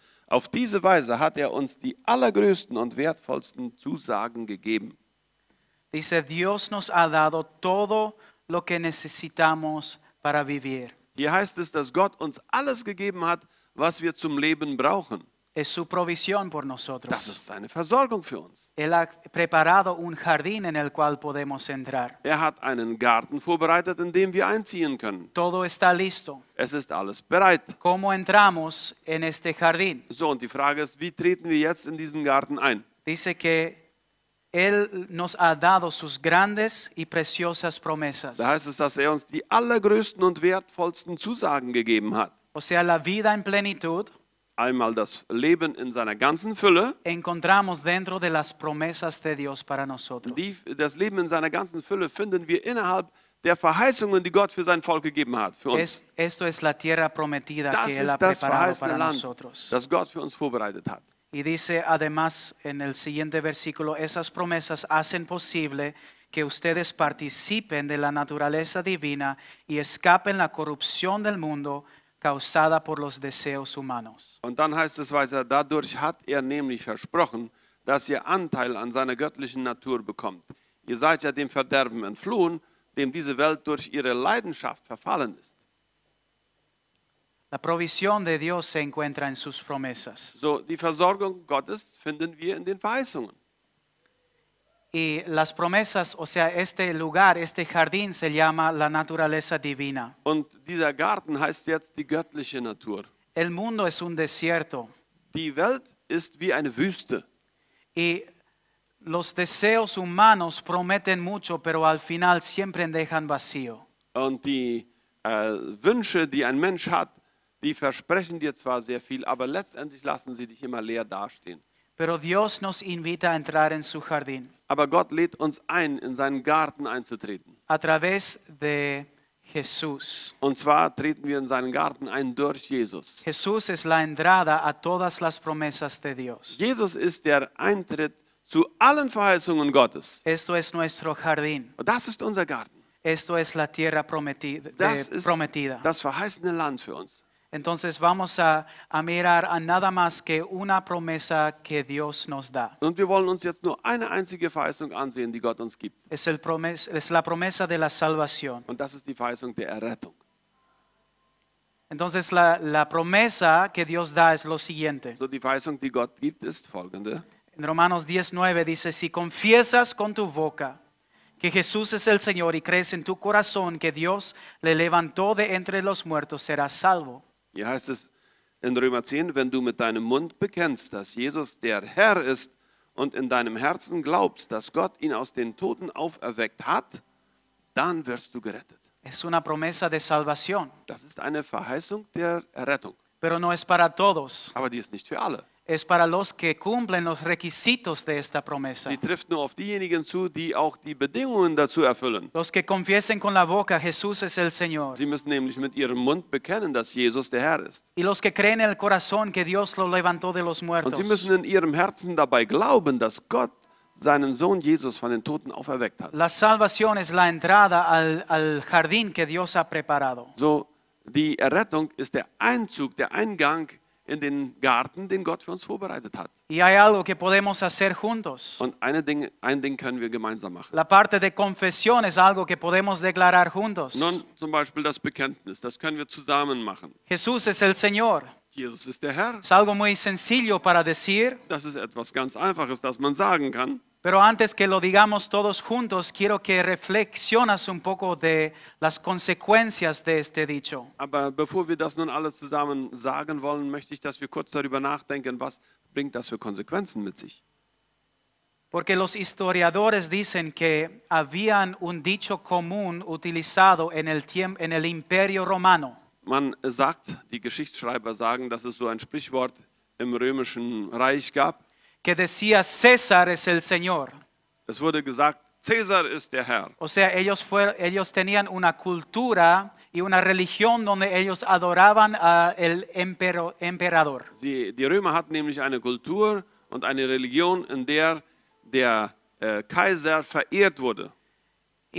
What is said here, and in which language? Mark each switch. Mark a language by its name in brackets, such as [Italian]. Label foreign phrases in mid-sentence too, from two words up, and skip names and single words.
[German] Auf diese Weise hat er uns die allergrößten und wertvollsten Zusagen gegeben. [Spanish] Dice, Dios nos ha dado todo lo que necesitamos para vivir. [German] Hier heißt es, dass Gott uns alles gegeben hat, was wir zum Leben brauchen. [Spanish] Es su provisión por [German] Das [Spanish] nosotros. [German] ist seine Versorgung für uns. [Spanish] Él ha preparado un jardín en el cual podemos entrar. [German] Er hat einen Garten vorbereitet, in dem wir einziehen können. [Spanish] Todo está listo. [German] Es ist alles bereit. [Spanish] ¿Cómo entramos en este jardín? [German] So, und die Frage ist, wie treten wir jetzt in diesen Garten ein? [Spanish] Dice que Él nos ha dado sus grandes y preciosas promesas. [German] Da heißt es, dass er uns die allergrößten und wertvollsten Zusagen gegeben hat. [Spanish] O sea, la vida en plenitud [German] Einmal das Leben in seiner ganzen Fülle. [Spanish] encontramos dentro de las promesas de Dios para nosotros. [German] Das Leben in seiner ganzen Fülle finden wir innerhalb der Verheißungen, die Gott für sein Volk gegeben hat. Für uns. [Spanish] Esto es la tierra prometida [German] Das [Spanish] que Él ha [German] ist das [Spanish] preparado [German] verheißene [Spanish] para [German] Land, [Spanish] nosotros. [German] das Gott für uns vorbereitet hat. [Spanish] Y dice además en el siguiente versículo, esas promesas hacen posible que ustedes participen de la naturaleza divina y escapen la corrupción del mundo causada por los deseos humanos. [German] Und dann heißt es weiter, dadurch hat er nämlich versprochen, dass ihr Anteil an seiner göttlichen Natur bekommt. Ihr seid ja dem Verderben entflohen, dem diese Welt durch ihre Leidenschaft verfallen ist. [Spanish] La provisión de Dios se encuentra en sus promesas. [German] So, die Versorgung Gottes finden wir in den Verheißungen. [Spanish] Y las promesas, o sea, este lugar, este jardín se llama la naturaleza divina. [German] Und dieser Garten heißt jetzt die göttliche Natur. [Spanish] El mundo es un desierto [German] Die Welt ist wie eine Wüste. [Spanish] y los deseos humanos prometen mucho, pero al final siempre dejan vacío. [German] Und die Wünsche, die ein Mensch hat, die versprechen dir zwar sehr viel, aber letztendlich lassen sie dich immer leer dastehen. [Spanish] Pero Dios nos invita a entrar en su jardín [German] Aber Gott lädt uns ein, in seinen Garten einzutreten. [Spanish] a través de Jesús. [German] Und zwar treten wir in seinen Garten ein durch Jesus. [Spanish] Jesús es la entrada a todas las promesas de Dios. [German] Jesus ist der Eintritt zu allen Verheißungen Gottes. [Spanish] Esto es nuestro jardín. [German] Und das ist unser Garten. [Spanish] Esto es la tierra prometida. [German] Das ist [Spanish] prometida. [German] das verheißene Land für uns. [Spanish] Entonces vamos a mirar a nada más que una promesa que Dios nos da. [German] Und wir wollen uns jetzt nur eine einzige Verheißung ansehen, die Gott uns gibt. [Spanish] Es la promesa de la salvación. [German] Und das ist die Verheißung der Errettung. [Spanish] Entonces la promesa que Dios da es lo siguiente. [German] So, die Verheißung, die Gott gibt, ist folgende. [Spanish] En Romanos 10:9 dice, si confiesas con tu boca que Jesús es el Señor y crees en tu corazón que Dios le levantó de entre los muertos, serás salvo. [German] Hier heißt es in Römer 10, wenn du mit deinem Mund bekennst, dass Jesus der Herr ist und in deinem Herzen glaubst, dass Gott ihn aus den Toten auferweckt hat, dann wirst du gerettet. [Spanish] Es una promesa de salvación, [German] Das ist eine Verheißung der Errettung. [Spanish] pero no es para todos. [German] Aber die ist nicht für alle. [Spanish] Es para los que cumplen los requisitos de esta promesa. [German] Sie trifft nur auf diejenigen zu, die auch die Bedingungen dazu erfüllen. [Spanish] Los que confiesen con la boca Jesús es el Señor. [German] Sie müssen nämlich mit ihrem Mund bekennen, dass Jesus der Herr ist. [Spanish] Y los que creen en el corazón que Dios lo levantó de los [German] Und [Spanish] muertos. [German] sie müssen in ihrem Herzen dabei glauben, dass Gott seinen Sohn Jesus von den Toten auferweckt hat. [Spanish] La salvación es la entrada al jardín que Dios ha preparado. [German] So, die Errettung ist der Einzug, der Eingang in den Garten, den Gott für uns vorbereitet hat. [Spanish] Y hay algo que podemos hacer juntos. [German] Und ein Ding können wir gemeinsam machen. [Spanish] La parte de confesión es algo que podemos declarar juntos. [German] Nun zum Beispiel das Bekenntnis, das können wir zusammen machen. [Spanish] Jesús es el Señor. [German] Jesus ist der Herr. [Spanish] Es algo muy sencillo para decir, [German] Das ist etwas ganz Einfaches, das man sagen kann. [Spanish] pero antes que lo digamos todos juntos, quiero que reflexionas un poco de las consecuencias de este dicho. [German] Aber bevor wir das nun alle zusammen sagen wollen, möchte ich, dass wir kurz darüber nachdenken, was bringt das für Konsequenzen mit sich. [Spanish] Porque los historiadores dicen que habían un dicho común utilizado en el Imperio Romano. [German] Man sagt, die Geschichtsschreiber sagen, dass es so ein Sprichwort im römischen Reich gab. [Spanish] Que decía César es el Señor. [German] Es wurde gesagt, Cäsar ist der Herr. [Spanish] O sea, ellos tenían una cultura y una religión donde ellos adoraban al emperador. [German] Die Römer hatten nämlich eine Kultur und eine Religion, in der der Kaiser verehrt wurde.